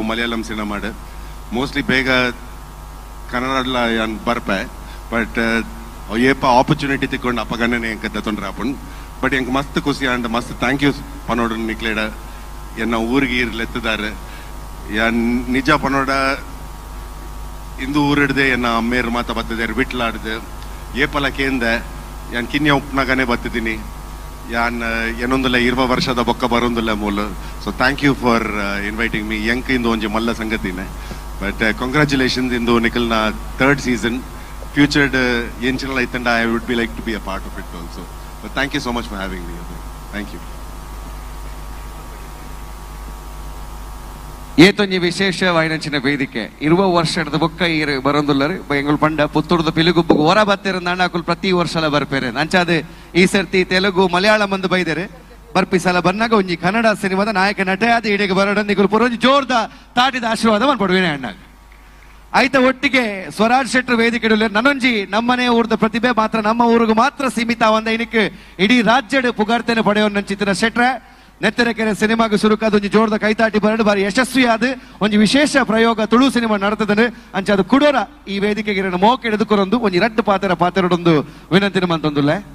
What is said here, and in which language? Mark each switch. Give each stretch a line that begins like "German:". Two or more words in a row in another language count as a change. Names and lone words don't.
Tulu: ಮಲಯಾಳಂ ಸಿನಿಮಾಡ್ ಮೋಸ್ಟ್ಲಿ ಬೇಗ ಕನ್ನಡಲ ಯಾನ್ ಬರ್ಪೆ ಬಟ್ ಏಪ ಆಪರ್ಚುನಿಟಿ ತಿಕ್ಕೊಂಡು ಅಪಗಣನೆ ಎಂಕ ತೊಂಡ್ರಾಪುಂಡ್ ಬಟ್ ಎಂಕ್ ಮಸ್ತ್ ಖುಷಿ ಅಂಡ್ ಮಸ್ತ್ ಥ್ಯಾಂಕ್ ಯು ಪನೋಡ ನಿಕ್ಲೇಡ ಎನ್ನ ಊರಿಗೆ ಇರ್ಲೆತ್ತಿದ್ದಾರೆ ಯಾನ್ ನಿಜ ಪನೋಡ ಇಂದು ಊರಿಡ್ದೆ ಎನ್ನ ಅಮ್ಮೇರು ಮಾತ ಬತ್ತಿದ್ದಾರೆ ಬಿಟ್ಲಾಡ್ದು ಏಪಲ ಕೇಂದೆ ಯಾನ್ ಕಿನ್ಯ ಉಪ್ನಾಗನೆ ಬತ್ತಿದ್ದೀನಿ ಯಾನ್ ಏನೊಂದುಲ್ಲ 20 ವರ್ಷದ ಬೊಕ್ಕ ಬರೋಂದಿಲ್ಲ ಮೂಲ.
English: so thank you for inviting me
Tulu: ಎಂಕ್ ಇಂದು ಒಂಜಿ ಮಲ್ಲ ಸಂಗತಿನೇ
English: but congratulations
Tulu: ಇಂದು ನಿಖಲ್ನ
English: 3rd season featured
Tulu: ಎಂಚಿನಲ್ಲ ಐತಂಡ
English: I would be like to be a part of it also. But thank you so much for having me. Thank you.
Tulu: ಏತೊಂಜಿ ವಿಶೇಷವಾಯಿನಂಚಿನ ವೇದಿಕೆ 20 ವರ್ಷದ ಬೊಕ್ಕ ಬರೋಂದುಲ್ಲರು ಎಂಗಳು ಪಂಡ ಪುತ್ತೂರ್ದ ಪಿಲಿಗುಬ್ಬು ಹೊರ ಬತ್ತೇರ ನಾಣಾಕುಲ್ ಪ್ರತಿ ವರ್ಷಲ ಬರ್ಪೇರೆ ಅಂಚಾದ ಈ ಸರ್ತಿ ತೆಲುಗು ಮಲಯಾಳಂ ಅಂದು ಬೈದೇರೆ ಬರ್ಪಿ ಸಲ ಬಂದಾಗ ಒಂಜಿ ಕನ್ನಡ ಸಿನಿಮಾದ ನಾಯಕ ನಟೆ ಆದ ಇಡೆಗೆ ಬರೋಡಂದಿಗಳು ಪುರೋಜಿ ಜೋರ್ದ ತಾಟಿದ ಆಶೀರ್ವಾದ ಮನ್ಪಡುವೇನೆ ಅಣ್ಣ ಆಯ್ತ ಒಟ್ಟಿಗೆ ಸ್ವರಾಜ್ ಶೆಟ್ರ್ ವೇದಿಕೆ ನನ್ನೊಂಜಿ ನಮ್ಮನೆ ಊರ್ದ ಪ್ರತಿಭೆ ಮಾತ್ರ ನಮ್ಮ ಊರಿಗೂ ಮಾತ್ರ ಸೀಮಿತ ಒಂದ ಇನಿಕ್ ಇಡೀ ರಾಜ್ಯದ ಪುಗಾರ್ತೇನೆ ಪಡೆಯೋನ್ನ ಚಿತ್ರ ಶೆಟ್ರೆ ನೆತ್ತರೆಕೆರೆ ಸಿನಿಮಾಗ ಸುರುಕಾದ ಒಂಜಿ ಜೋರ್ದ ಕೈತಾಟಿ ಬರಡು ಬಾರಿ ಯಶಸ್ವಿಯಾದ ಒಂಜಿ ವಿಶೇಷ ಪ್ರಯೋಗ ತುಳು ಸಿನಿಮಾ ನಡೆತದನು ಅಂಚ ಅದು ಕುಡೋರ ಈ ವೇದಿಕೆಗೆ ಮೋಕೆ ಎದುಕೊರೊಂದು ಒಂಜಿ ರಟ್ಟು ಪಾತೆರಡೊಂದು ವಿನಂತಿನ ಮಂತೊಂದುಲ್ಲೆ.